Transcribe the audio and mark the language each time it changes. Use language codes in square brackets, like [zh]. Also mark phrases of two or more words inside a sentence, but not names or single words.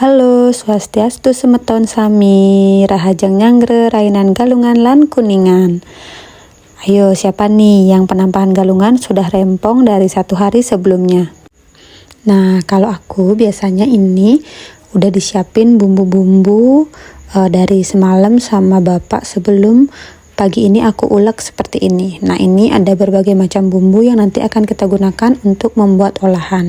[ban] Halo, swastiastu semeton sami, rahajeng nyangre, rainan galungan lan kuningan. [id] Ayo, siapa nih yang penampahan galungan sudah rempong dari 1 hari sebelumnya? Nah, kalau aku biasanya ini udah disiapin bumbu-bumbu dari semalam sama bapak sebelum pagi ini aku ulek seperti ini. Nah, ini ada berbagai macam bumbu yang nanti akan kita gunakan untuk membuat olahan.